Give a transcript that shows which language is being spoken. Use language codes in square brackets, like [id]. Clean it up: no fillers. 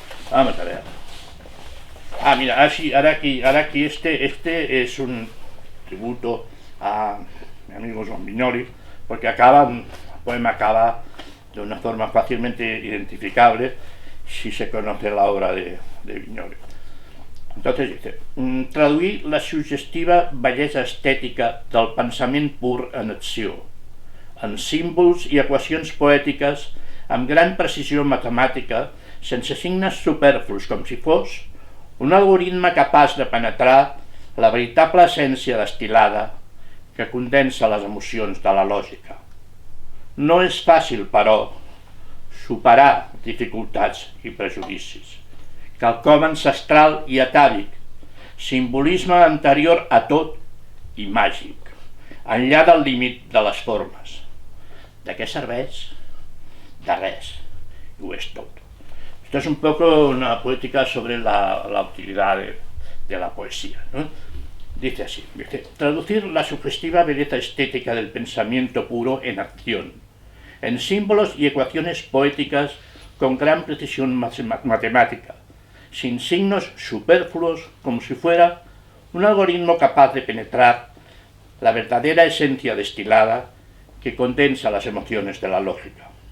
[es] Vamos a ver. Mira, ahora aquí este es un tributo a mi amigo Joan Vinyoli, porque el poema acaba de una forma fácilmente identificable si se conoce la obra de Vinyoli. Entonces dice, [ca] traduir la suggestiva bellesa estètica del pensament pur en acció, en símbols i equacions poètiques amb gran precisió matemàtica, sense signes superflus, com si fos un algoritme capaç de penetrar la veritable essència destil·lada que condensa les emocions de la lògica. No és fàcil, però, superar dificultats i prejudicis. Quelcom ancestral i atàvic, simbolisme anterior a tot i màgic, enllà del límit de les formes. ¿De qué serveix? De res, i ho és tot. [es] Esto es un poco una poética sobre la utilidad de la poesía, ¿no? Dice así, dice, traducir la sugestiva belleza estética del pensamiento puro en acción, en símbolos y ecuaciones poéticas con gran precisión matemática, sin signos superfluos, como si fuera un algoritmo capaz de penetrar la verdadera esencia destilada que condensa las emociones de la lógica.